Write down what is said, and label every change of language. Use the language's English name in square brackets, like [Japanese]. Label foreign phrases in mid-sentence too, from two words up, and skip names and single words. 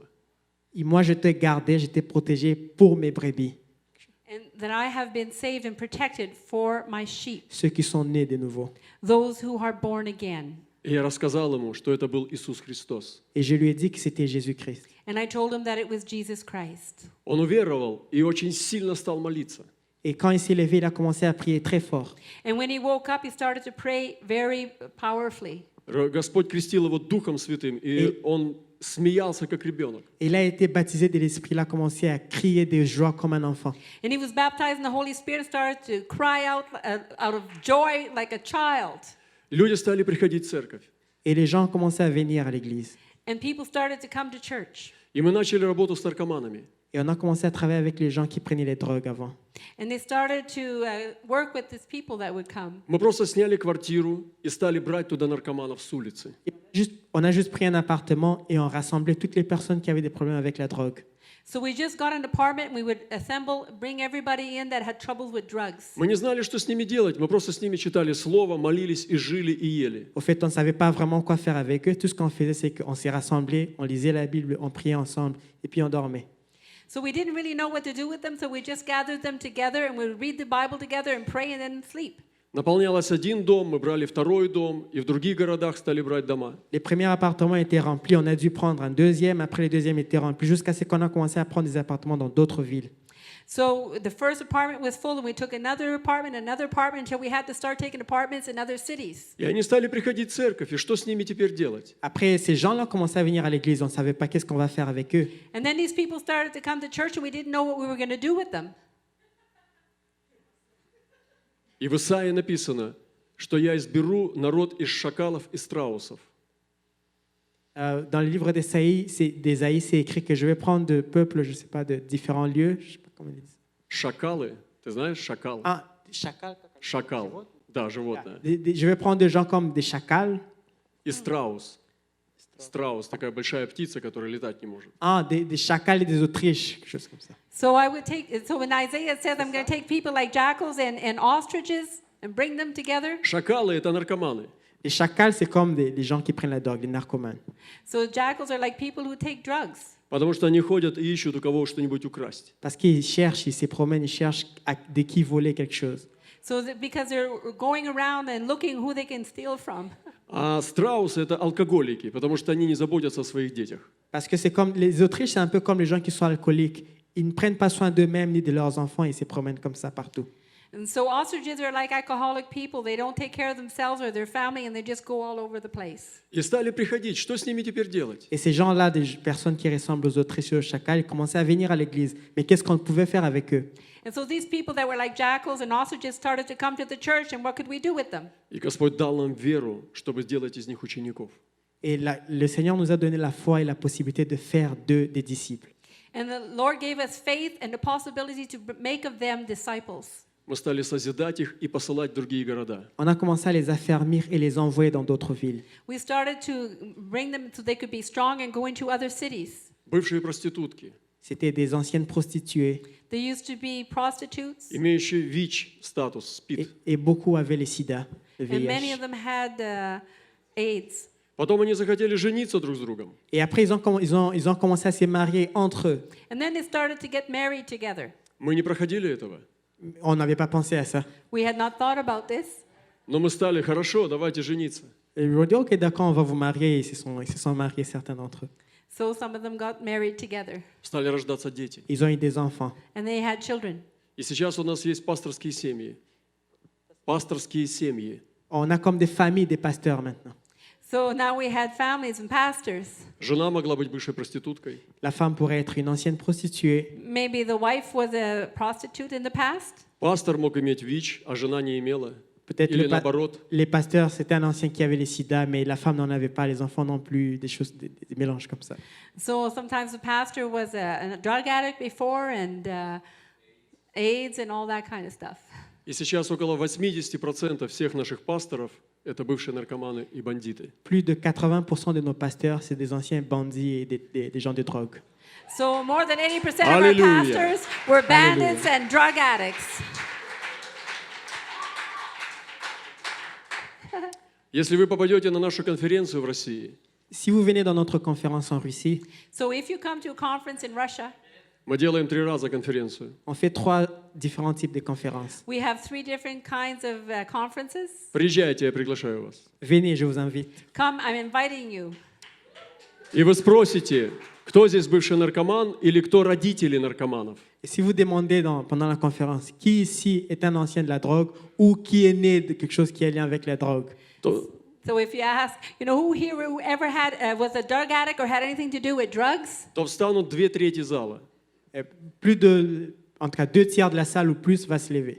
[French] Et moi, je t'ai gardé, je t'ai protégé pour mes brebis, [English] And that I have been saved and protected for my sheep, [French] ceux qui sont nés de nouveau. [English] those who are born again. [Russian] И я рассказал ему, что это был Иисус Христос. [French] Et je lui ai dit que c'était Jésus-Christ. [English] And I told him that it was Jesus Christ. [Russian] Он уверовал и очень сильно стал молиться. [French] Et quand il s'est levé, il a commencé à prier très fort. [English] And when he woke up, he started to pray very powerfully. [Russian] Господь крестил его Духом Святым, и он смеялся, как ребенок. [French] Et il a été baptisé de l'Esprit. Il a commencé à crier de joie comme un enfant. [English] And he was baptized in the Holy Spirit and started to cry out of joy like a child. [Russian] Люди стали приходить в церковь. [French] Et les gens commençaient à venir à l'église. [English] And people started to come to church. [Russian] И мы начали работу с наркоманами. [French] Et on a commencé à travailler avec les gens qui prenaient les drogues avant. [English] And they started to work with these people that would come. [Russian] Мы просто сняли квартиру и стали брать туда наркоманов с улицы. [French] Et on a juste pris un appartement et on rassemblait toutes les personnes qui avaient des problèmes avec la drogue. [English] So we just got an apartment and we would assemble, bring everybody in that had troubles with drugs. [Russian] Мы не знали, что с ними делать. Мы просто с ними читали Слово, молились и жили и ели. [French] Au fait, on ne savait pas vraiment quoi faire avec eux. Tout ce qu'on faisait, c'est qu'on s'est rassemblés, on lisait la Bible, on priait ensemble et puis on dormait. [English] So we didn't really know what to do with them, so we just gathered them together and we would read the Bible together and pray and then sleep. [Russian] Наполнялось один дом, мы брали второй дом, и в других городах стали брать дома. [French] Les premiers appartements étaient remplis, on a dû prendre un deuxième, après les deuxièmes étaient remplis, jusqu'à ce qu'on a commencé à prendre des appartements dans d'autres villes. [English] So the first apartment was full and we took another apartment until we had to start taking apartments in other cities. [Russian] И они стали приходить в церковь, и что с ними теперь делать? [French] Après, ces gens-là commençaient à venir à l'église, on ne savait pas qu'est-ce qu'on va faire avec eux. [English] And then these people started to come to church and we didn't know what we were going to do with them. [Russian] И в Исаии написано, что я изберу народ из шакалов и страусов. [French] Dans le livre d'Ésaïe, c'est écrit que je vais prendre de peuples, je ne sais pas, de différents lieux. Je sais pas comment ils disent. [Russian] Шакалы, ты знаешь шакал? [French] Ah, des chacals. [Russian] Шакал, да, животное. [French] Je vais prendre des gens comme des chacals. [Russian] И страус. Страус, такая большая птица, которая летать не может. [French] Ah, des chacals et des autriches, quelque chose comme ça. [English] So when Isaiah says, I'm going to take people like jackals and ostriches and bring them together. [Russian] Шакалы – это наркоманы. [French] Les chacals, c'est comme les gens qui prennent la drogue, les narcomanes. [English] So jackals are like people who take drugs. [Russian] Потому что они ходят и ищут у кого что-нибудь украсть. [French] Parce qu'ils cherchent, ils se promènent, ils cherchent de qui voler quelque chose. [English] So because they're going around and looking who they can steal from. [Russian] А страусы – это алкоголики, потому что они не заботятся о своих детях. [French] Parce que c'est comme les Autriches, c'est un peu comme les gens qui sont alcooliques. Ils ne prennent pas soin d'eux-mêmes ni de leurs enfants, ils se promènent comme ça partout. [English] And so ostriches are like alcoholic people. They don't take care of themselves or their family and they just go all over the place. [Russian] И стали приходить. Что с ними теперь делать? [French] Et ces gens-là, des personnes qui ressemblent aux Autriches et aux chacals, ils commençaient à venir à l'église. Mais qu'est-ce qu'on pouvait faire avec eux? [English] And so these people that were like jackals and ostriches started to come to the church, and what could we do with them? [Russian] И Господь дал нам веру, чтобы сделать из них учеников. [French] Et le Seigneur nous a donné la foi et la possibilité de faire d'eux des disciples. [English] And the Lord gave us faith and the possibility to make of them disciples. [Russian] Мы стали созидать их и посылать в другие города. [French] On a commencé à les affermir et les envoyer dans d'autres villes. [English] We started to bring them so they could be strong and go into other cities. [Russian] Бывшие проститутки, [French] C'était des anciennes prostituées [English] They used to be prostitutes, [Russian] имеющие ВИЧ статус, СПИД. [French] et beaucoup avaient le sida, le [English] and many [French] VIH. [English] of them had AIDS. [Russian] Потом они захотели жениться друг с другом. [French] Et après, ils ont commencé à se marier entre eux. [English] And then they started to get married together. [Russian] Мы не проходили этого. [French] On n'avait pas pensé à ça. [English] We had not thought about this. [Russian] Но мы стали, хорошо, давайте жениться. [French] Et ils ont dit, OK, d'accord, on va vous marier. Et ils se sont mariés, certains d'entre eux. [English] So some of them got married together. [Russian] Стали рождаться дети. [French] Ils ont eu des enfants. [English] And they had children. [Russian] И сейчас у нас есть пасторские семьи. Пасторские семьи. [French] On a comme des familles, des pasteurs maintenant. [English] So now we had families and pastors. [Russian] Жена могла быть бывшей проституткой. [French] La femme pourrait être une ancienne prostituée. [English] Maybe the wife was a prostitute in the past. [Russian] Pastор мог иметь ВИЧ, а жена не имела. [French] Peut-être [Russian] Или наоборот. [French] les pasteurs, c'était un ancien qui avait les sida, mais la femme n'en avait pas, les enfants non plus, des mélanges comme ça. [English] So sometimes the pastor was a drug addict before and AIDS and all that kind of stuff. [Russian] И сейчас около 80% всех наших пасторов – это бывшие наркоманы и бандиты. [French] Plus de 80% de nos pasteurs, c'est des anciens bandits et des gens de drogue. [English] So more than 80% of our Hallelujah. pastors were bandits and drug addicts. [Russian] Если вы попадете на нашу конференцию в России, [French] Si vous venez dans notre conférence en Russie, [English] So if you come to a conference in Russia, [Russian] мы делаем 3 раза конференцию. [French] on fait 3 différents types de conférences. [English] we have 3 different kinds of conferences. [Russian] Приезжайте, я приглашаю вас. [French] Venez, je vous invite. [English] Come, I'm inviting you. [Russian] И вы спросите, кто здесь бывший наркоман или кто родители наркоманов. [French] Et si vous demandez pendant la conférence qui ici est un ancien de la drogue ou qui est né de quelque chose qui a lien avec la drogue, [Russian] То [English] So if you ask, who ever was a drug addict or had anything to do with drugs, [Russian] встанут 2/3 зала. [French] En tout cas 2 tiers de la salle ou plus va se lever.